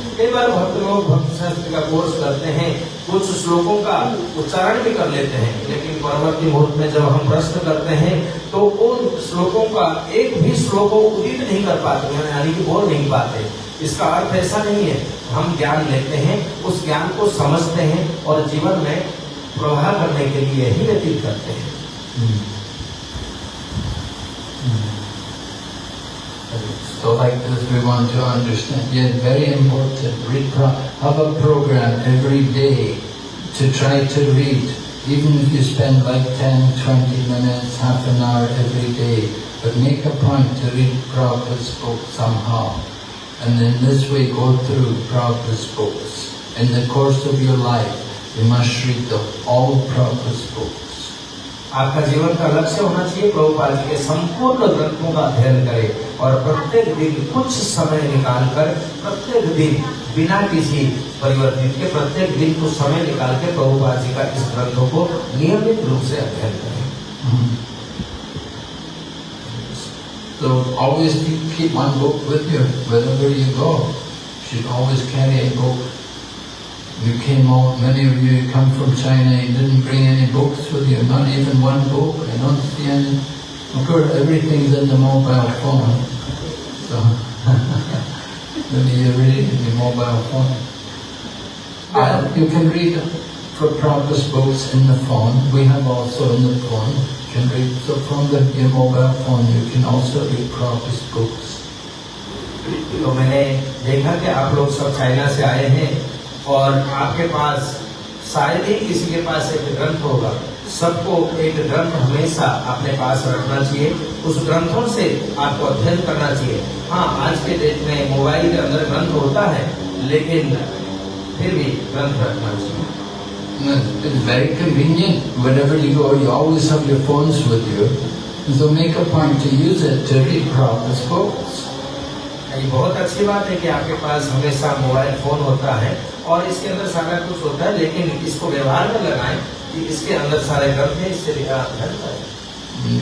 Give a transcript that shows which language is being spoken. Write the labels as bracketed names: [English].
[Hindi] कई बार भक्त लोग भक्ति शास्त्री का कोर्स करते हैं, कुछ श्लोकों का उच्चारण भी कर लेते हैं, लेकिन परवर्ती मुहूर्त में जब हम प्रश्न करते हैं तो उन श्लोकों का एक भी श्लोक उदित नहीं कर पाते, यानी कि बोल नहीं पाते। इसका अर्थ ऐसा नहीं है, हम ज्ञान लेते हैं, उस ज्ञान को समझते हैं और जीवन में प्रवाह करने के लिए ही व्यतीत करते हैं। [English] So like this we want to understand, yeah, very important, have a program every day to try to read, even if you spend like 10, 20 minutes, half an hour every day, but make a point to read Prabhupada's books somehow. And in this way go through Prabhupada's books. In the course of your life, you must read all Prabhupada's books. [Hindi] आपका जीवन का लक्ष्य होना चाहिए प्रभुपाद जी के संपूर्ण ग्रंथों का अध्ययन करें, और प्रत्येक दिन कुछ समय निकालकर, प्रत्येक दिन बिना किसी परिवर्तित के, प्रत्येक दिन कुछ समय निकाल के प्रभुपाद जी का इस ग्रंथों को नियमित रूप से अध्ययन करें। [English] So always keep one book with you wherever you go. You should always carry a book. You came out, many of you come from China, you didn't bring any books with you, not even one book. I don't see any. Of course, everything's in the mobile phone. So maybe you read it in the mobile phone. You can read for Prabhupada's books in the phone. We have also in the phone. You can read, so from your mobile phone you can also read Prabhupada's books. [Hindi] तो मैंने देखा कि आप लोग सब China से आए हैं और आपके पास शायद ही किसी के पास एक ग्रंथ होगा। सबको एक ग्रंथ हमेशा अपने पास रखना चाहिए, उस ग्रंथों से आपको अध्ययन करना चाहिए। हाँ, आज के डेट में मोबाइल के अंदर ग्रंथ होता है, लेकिन फिर भी ग्रंथ रखना चाहिए। [English] It's very convenient. Wherever you go, you always have your phones with you. So make a point to use it to read Prabhupada's books. [Hindi] ये बहुत अच्छी बात है कि आपके पास हमेशा मोबाइल फोन होता है और इसके अंदर सारा कुछ होता है, लेकिन इसको व्यवहार में लगाएं कि इसके अंदर सारे ग्रंथ हैं, इससे भी आप अध्ययन करें।